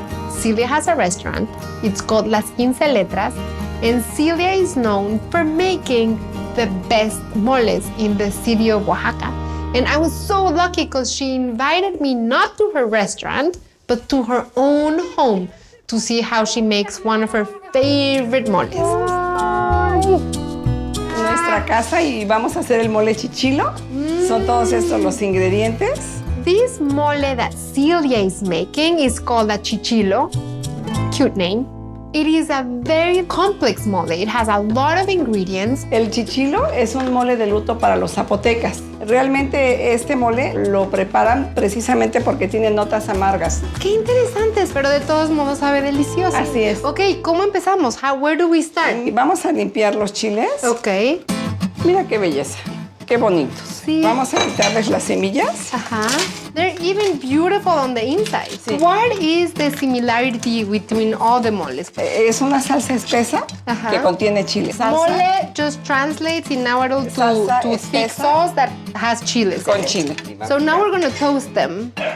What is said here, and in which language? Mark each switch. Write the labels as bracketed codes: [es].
[en] Celia has a restaurant. It's called Las Quince Letras, and Celia is known for making the best moles in the city of Oaxaca. And I was so lucky because she invited me not to her restaurant, but to her own home to see how she makes one of her favorite moles. [es] Nuestra casa y vamos a hacer el mole chichilo. Son todos estos los ingredientes. [en] This mole that Celia is making is called a Chichilo. Cute name. It is a very complex mole. It has a lot of ingredients. [es] El chichilo es un mole de luto para los zapotecas. Realmente este mole lo preparan precisamente porque tiene notas amargas. Qué interesantes, pero de todos modos sabe delicioso. Así es. Ok, ¿cómo empezamos? [en] Where do we start? [es] Vamos a limpiar los chiles. Ok. Mira qué belleza, qué bonitos. Sí. Vamos a quitarles las semillas. [en] They're even beautiful on the inside. [es] Sí. [en] What is the similarity between all the moles? [es] Es una salsa espesa que contiene chile. [en] Mole just translates in Nahuatl to thick sauce that has chiles [es] Con [en] in it. [es] chile. [en] So now we're going to toast them.